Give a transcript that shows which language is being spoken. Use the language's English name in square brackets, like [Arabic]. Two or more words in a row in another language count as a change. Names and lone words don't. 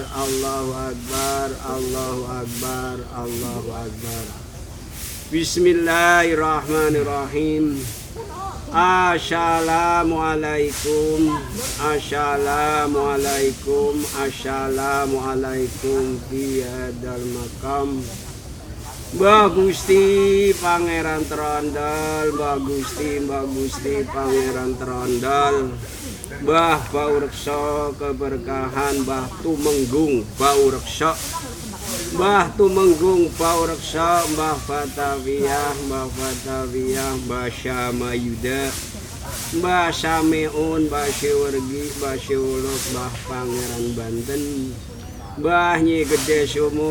[Arabic] الله أكبر، الله أكبر، الله أكبر. Bismillahirrahmanirrahim. Assalamualaikum. Assalamualaikum. السلام عليكم في هذا المقام. [Javanese] Mbah Gusti Pangeran Trondol, Mbah Gusti Pangeran Trondol. Mbah Baureksa keberkahan, Mbah Tumenggung Baureksa. Mbah Tumenggung Baureksa, Mbah Fatawiyah, Mbah Syamayuda, Mbah Sameun, Mbah Siwergi, Mbah Siwuluk, Mbah Pangeran Banten, Mbah Nyi Gede Sumur,